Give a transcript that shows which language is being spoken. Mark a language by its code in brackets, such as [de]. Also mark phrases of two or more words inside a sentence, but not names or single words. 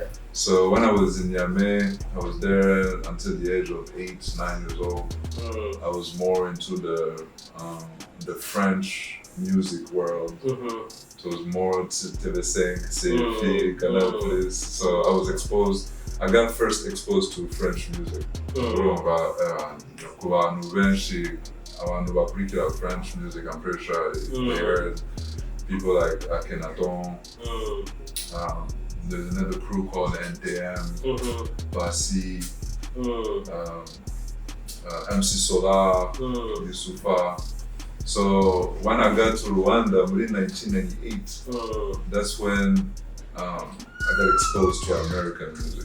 [en] So when I was in Niamey, I was there until the age of 8, 9 years old. I was more into the French music world. So it was more TV5, CFI, Canal Plus. So I got first exposed to French music. [rn] Ku bantu benshi, abantu bakurikira [en] French music, I'm pretty sure they heard people like Akhenaton. There's another crew called NTM, Basi, MC Solar, Yusufa. So when I got to Rwanda in 1998, that's when I got exposed to American music.